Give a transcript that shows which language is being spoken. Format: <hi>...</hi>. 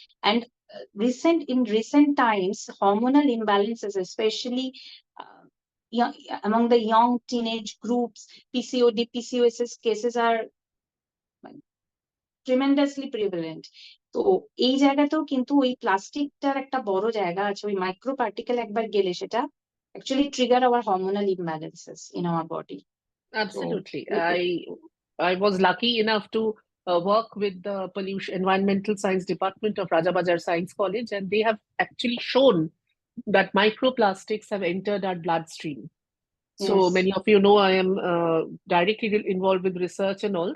<en>And in recent times, hormonal imbalances, especially uh, young, among the young teenage groups, PCOD, PCOS cases are tremendously prevalent.</en> <bn>তো এই জায়গাতেও কিন্তু ওই প্লাস্টিকটার একটা বড় জায়গা আছে, ওই মাইক্রো পার্টিকেল একবার গেলে সেটা</bn> <en>actually trigger our hormonal imbalances in our body. So Absolutely. I was lucky enough to work with the pollution environmental science department of Rajabajar Science College, and they have actually shown that microplastics have entered our bloodstream. So yes, many of you know I am directly involved with research and all.</en>